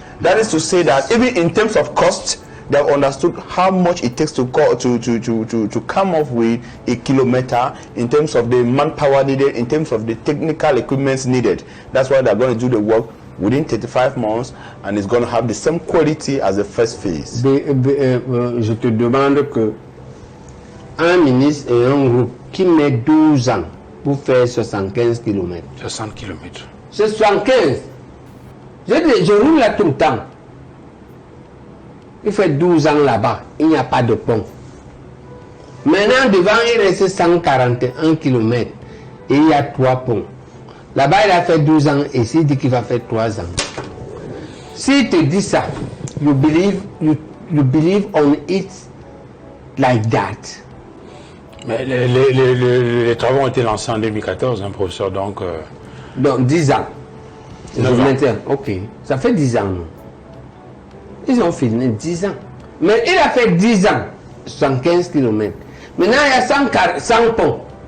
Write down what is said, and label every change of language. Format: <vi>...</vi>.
<en>That is to say that even in terms of cost, they have understood how much it takes to come up with a kilometer, in terms of the manpower needed, in terms of the technical equipment needed. That's why they're going to do the work within 35 months, and it's going to have the same quality as the first phase.</en> <fr>Je te demande que un ministre et un groupe qui met 12 ans pour faire 75 km. 60 km. C'est 75. Je roule là tout le temps. Il fait 12 ans là-bas, il n'y a pas de pont. Maintenant, devant, il reste 141 km et il y a 3 ponts. Là-bas, il a fait 12 ans et il dit qu'il va faire 3 ans. S'il te dit ça,</fr> <en>you believe on it like that.</en> <fr>Mais les travaux ont été lancés en 2014, professeur, donc... Donc 10 ans. 9 ans. Ok, ça fait 10 ans. Non? Ils ont filmé 10 ans. Mais il a fait 10 ans, 75 km. Maintenant, il y a 100 ponts.</fr>